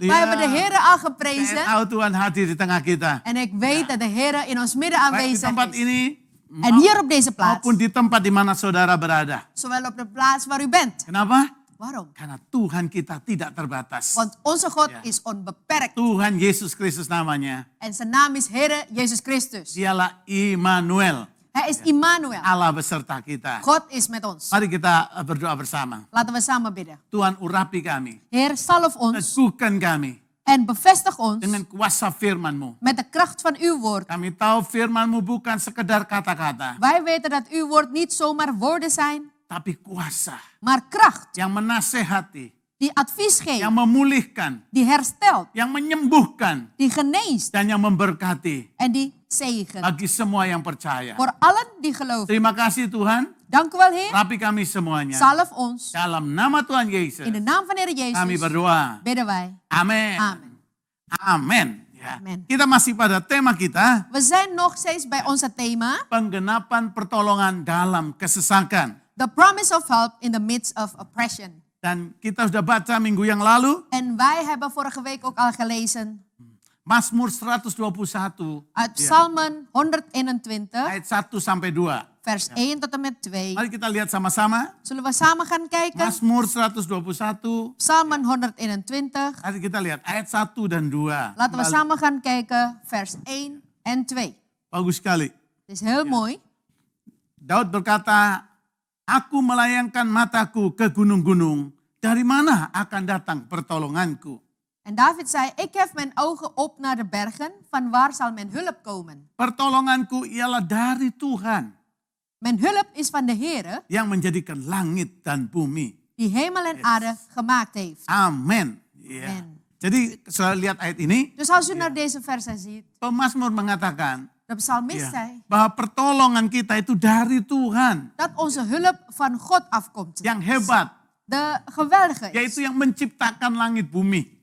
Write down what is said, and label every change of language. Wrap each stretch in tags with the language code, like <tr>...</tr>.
<nl>Wij hebben de Heer al geprezen.</nl> <id>En Tuhan hadir di tengah kita.</id> <nl>En ik weet dat de Heer in ons midden</nl> <id>Baik di</id> <nl>aanwezig</nl> <id>tempat</id> <nl>is.</nl> <id>ini</id> <nl>En hier op deze plaats.</nl> <id>maupun di tempat di mana saudara berada.</id> <nl>Zowel op de plaats waar u bent.</nl> <id>Kenapa?</id> <nl>Waarom?</nl> <id>Karena Tuhan kita tidak terbatas.</id> <nl>Want onze God Ja. is onbeperkt.</nl> <id>Tuhan Yesus Kristus namanya.</id> <nl>En zijn naam is Heer Jezus Christus.</nl> <id>Dialah Immanuel.</id> <nl>Hij is Immanuel.</nl> <id>Allah beserta kita.</id> <nl>God is met ons.</nl> <id>Mari kita berdoa bersama.</id> <nl>Laten we samen bidden.</nl> <id>Tuhan urapi kami.</id> <nl>Heer, salf ons</nl> <id>Teguhkan kami</id> <nl>en bevestig ons</nl> <id>dengan kuasa firman-Mu.</id> <nl>met de kracht van uw woord.</nl> <id>Kami tahu firman-Mu bukan sekedar kata-kata.</id> <nl>Wij weten dat uw woord niet zomaar woorden zijn,</nl> <id>Tapi kuasa</id> <nl>maar kracht</nl> <id>yang menasehati,</id> <nl>die advies geeft,</nl> <id>yang memulihkan,</id> <nl>die herstelt,</nl> <id>yang menyembuhkan,</id> <nl>die geneest</nl> <id>dan yang memberkati</id> <nl>en die zegent.</nl> <id>bagi semua yang percaya.</id> <nl>Voor allen die geloven.</nl> <id>Terima kasih Tuhan,</id> <nl>Dank u wel, Heer.</nl> <id>rapi kami semuanya.</id> <nl>Salf ons.</nl> <id>Dalam nama Tuhan Yesus,</id> <nl>In de naam van Heer Jezus</nl> <id>kami berdoa.</id> <nl>bidden wij.</nl> <id>Amin.</id> <nl>Amen.</nl> <id>Amin. Ya. Amin. Kita masih pada tema kita,</id> <nl>We zijn nog steeds bij onze thema.</nl> <id>penggenapan pertolongan dalam kesesakan.</id> <en>The promise of help in the midst of oppression.</en> <id>Dan kita sudah baca minggu yang lalu,</id> <nl>En wij hebben vorige week ook al gelezen</nl> <id>Mazmur 121,</id> <nl>uit Psalmen 121,</nl> <id>ayat 1 sampai 2.</id> <nl>vers 1 tot en met 2.</nl> <id>Mari kita lihat sama-sama.</id> <nl>Zullen we samen gaan kijken?</nl> <id>Mazmur 121,</id> <nl>Psalmen 121.</nl> <id>mari kita lihat ayat 1 dan 2.</id> <nl>Laten we samen gaan kijken, vers 1 en 2.</nl> <id>Bagus sekali.</id> <nl>Het is heel mooi.</nl> <id>Daud berkata, aku melayangkan mataku ke gunung-gunung, dari mana akan datang pertolonganku?</id> <nl>En David zei, ik hef mijn ogen op naar de bergen, van waar zal mijn hulp komen?</nl> <id>Pertolonganku ialah dari Tuhan</id> <nl>Mijn hulp is van de Heere,</nl> <id>yang menjadikan langit dan bumi.</id> <nl>die hemel en aarde gemaakt heeft.</nl> <id>Amin. Ya.</id> <nl>Amen.</nl> <id>Jadi setelah lihat ayat ini,</id> <nl>Dus als u naar deze versen ziet,</nl> <id>pemazmur mengatakan</id> <nl>de psalmist</nl> <id>ya,</id> <nl>zei,</nl> <id>bahwa pertolongan kita itu dari Tuhan</id> <nl>dat onze hulp van God afkomt.</nl> <id>yang hebat,</id> <nl>De geweldige is.</nl> <id>yaitu yang menciptakan langit bumi.</id>